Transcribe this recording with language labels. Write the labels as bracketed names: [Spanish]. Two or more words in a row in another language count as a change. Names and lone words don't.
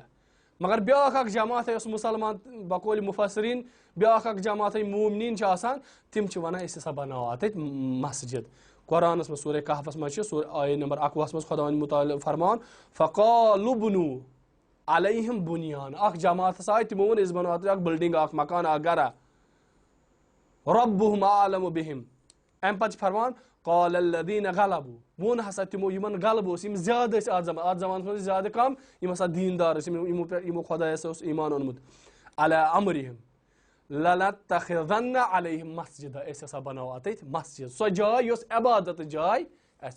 [Kashmiri] مگر بیاکھ اکھ جماعتہ یۄس مُسلمان بقولِ مُفسریٖن بیاکھ اکھ جماعتہ مومنیٖن چھِ آسان, تِم چھِ ونان أسۍ ہسا بناوو اتھ مسجد. قرآنس منٛز سورہ کہفس منٛز چھِ آیے نمبر 21 منٛز خۄداوندِ مُتعال فرمان [Arabic] فقالوا بنوا علیہم بنیان, [Kashmiri] اکھ جماعت ہسا آیہِ تِمو ووٚن أسۍ بناوو اتھ اکھ بلڈنگ اکھ مکان اکھ گرا [Arabic] ربہم اعلم بہم. [Kashmiri] امہِ پتہٕ چھِ فرمان [Arabic] قال الذین غلبوا, [Kashmiri] ووٚن ہسا تِمو یِمن غلبہٕ اوس, یِم زیادٕ ٲسۍ اتھ زمانس منٛز زیادٕ کم, یِم ہسا دیٖندار ٲسۍ یِمو خۄدایس اوس ایمان اوٚنمُت [Arabic] علی امرہم لنتخذن علیہم مسجدہ, [Kashmiri] أسۍ ہسا بناوو اتھ مسجد, سۄ جاے یۄس عبادت جاے آسہِ.